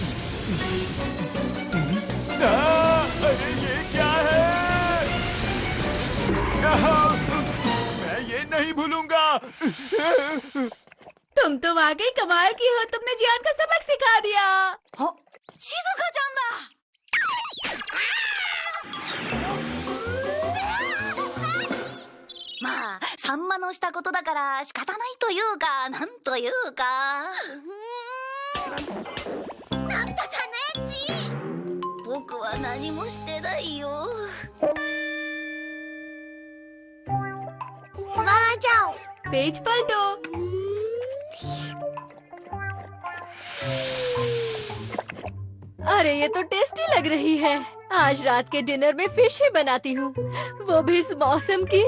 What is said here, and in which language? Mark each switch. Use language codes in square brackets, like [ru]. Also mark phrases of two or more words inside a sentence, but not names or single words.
[hi] अरे ये क्या है? मैं ये नहीं भूलूंगा। तुम तो वाकई कमाल की हो। तुमने जियान को सबक सिखा दिया। शिजुका जानदा। [ja] まあ、サンマのしたことだから仕方ないというか、なんというか。なんださねち。僕は何もしてないよ。 [hi] वहाँ जाओ। पेज पलटो। अरे ये तो टेस्टी लग रही है। आज रात के डिनर में फिश ही बनाती हूँ, वो भी इस मौसम की।